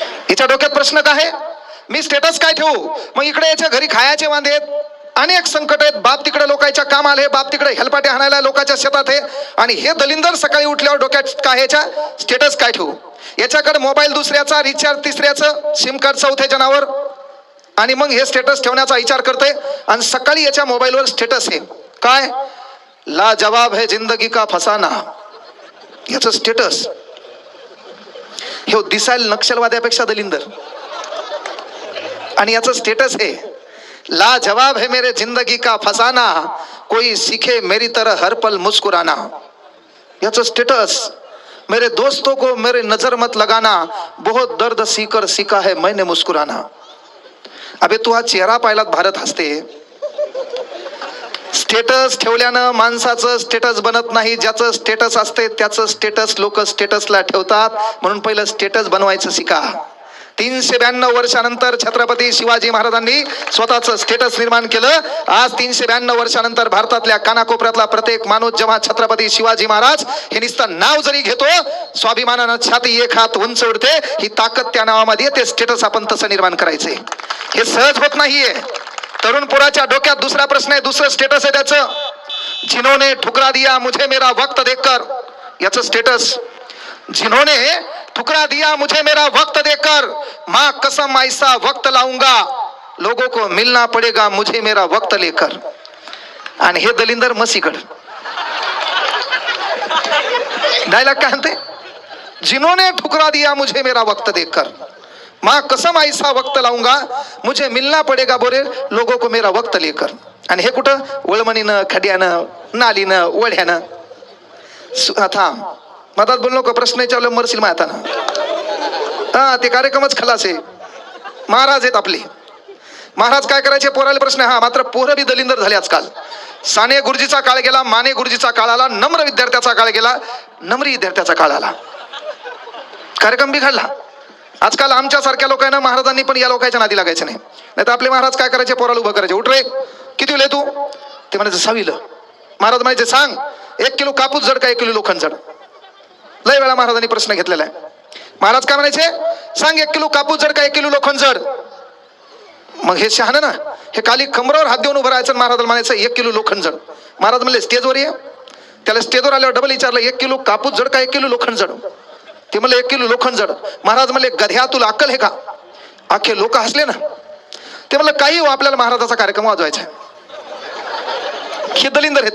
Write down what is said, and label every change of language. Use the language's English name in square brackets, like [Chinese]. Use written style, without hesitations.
[Marathi] याच्या डोक्यात प्रश्न काय आहे? मी स्टेटस काय ठेवू? मग इकडे याच्या घरी खायचे वांदे आहेत, अनेक संकट आहेत, बाप तिकडे लोकांच्या काम आले, बाप तिकडे हेलपाटे हाणायला लोकांच्या शेतात आहे, आणि हे दलिंदर सकाळी उठल्यावर डोक्यात काय? ह्याच्या स्टेटस काय ठेवू? याच्याकडे मोबाईल दुसऱ्याचा, रिचार्ज तिसऱ्याचं, सिम कार्ड चौथ्याच्या नावावर, आणि मग हे स्टेटस ठेवण्याचा विचार करते. आणि सकाळी याच्या मोबाईलवर स्टेटस आहे काय? [Hindi] लाजवाब है जिंदगी का फसाना, [Marathi] याचं स्टेटस. हे दिसायला नक्षलवाद्यापेक्षा दलिंदर, आणि याचं स्टेटस आहे [Hindi] लाजवाब है मेरे जिंदगी का फसाना, कोई सीखे मेरी तरह हर पल मुस्कुराना. [Marathi] याचं स्टेटस, [Hindi] मेरे दोस्तों को मेरे नजर मत लगाना, बहुत दर्द सीकर सीखा है मैंने मुस्कुराना. [Marathi] अबे तू हा चेहरा पाहिलात भारत हसते. स्टेटस ठेवल्यानं माणसाचं स्टेटस बनत नाही, ज्याचं स्टेटस असते त्याचं स्टेटस लोक स्टेटसला ठेवतात. म्हणून पहिलं स्टेटस बनवायचं शिका. 392 वर्षानंतर छत्रपती शिवाजी महाराजांनी स्वतःचं स्टेटस निर्माण केलं. आज 392 वर्षानंतर भारतातल्या कानाकोपऱ्यातला प्रत्येक माणूस जेव्हा छत्रपती शिवाजी महाराज हे नुसतं नाव जरी घेतो, स्वाभिमानानं छाती एक हात उंच उडते. ही ताकद त्या नावामध्ये, ते स्टेटस आपण तसं निर्माण करायचंय. हे सहज होत नाहीये. तरुण पोराच्या डोक्यात दुसरा प्रश्न आहे, दुसरं स्टेटस आहे त्याचं, [Hindi] जिन्होंने ठुकरा दिया मुझे मेरा वक्त देकर. [Marathi] याचं स्टेटस, [Hindi] जिन्होंने ठुकरा दिया मुझे मेरा वक्त देकर, माँ कसम ऐसा वक्त लाऊंगा, लोगों को मिलना पड़ेगा मुझे मेरा वक्त लेकर. [Marathi] आणि हे दलिंदर मसीगड डायलॉग काय म्हणते? [Hindi] जिन्होंने ठुकरा दिया मुझे मेरा वक्त देकर, माँ कसम ऐसा वक्त लाऊंगा, मुझे मिलना पडेगा बोरे लोगों को मेरा वक्त लेकर. [Marathi] आणि हे कुठं? वळमणीनं, खड्यानं, नालीनं, वड्यानं. थांब, मधात बोललो का? प्रश्न विचारलं मरशील माताना. हा, ते कार्यक्रमच खलास आहे. महाराज आहेत आपले. महाराज काय करायचे? पोराले प्रश्न. हा, मात्र पोरं बी दलिंदर झाले आजकाल. साने गुरुजीचा काळ गेला, माने गुरुजीचा काळ आला, नम्र विद्यार्थ्याचा काळ गेला, नम्री विद्यार्थ्याचा काळ आला. कार्यक्रम बी घडला. आजकाल आमच्या सारख्या लोकांना महाराजांनी पण या लोकांच्या नादी लागायचं नाही. नाही तर आपले महाराज काय करायचे? पोराला उभं करायचे. उठ रे, किती वेळ तू? ते म्हणायचं 6वीला. महाराज म्हणायचे सांग 1 किलो कापूस जड का 1 किलो लोखंड जड? लय वेळा महाराजांनी प्रश्न घेतलेला आहे. महाराज काय म्हणायचे? सांग 1 किलो कापूस जड का 1 किलो लोखंड जड? मग हे शहाणं ना, हे खाली कमरावर हात देऊन उभं राहायचं. महाराजांना म्हणायचं 1 किलो लोखंड जड. महाराज म्हणले स्टेजवर ये. त्याला स्टेजवर आल्यावर डबल विचारलं 1 किलो कापूस जड का 1 किलो लोखंड जड? ते म्हणले 1 किलो लोखंड जड. महाराज म्हणले गध्या तुला अक्कल आहे का? अख्खे लोक हसले ना. ते म्हणलं काही हो, आपल्याला महाराजाचा कार्यक्रम वाजवायचा आहे. हे दलिंदर आहे.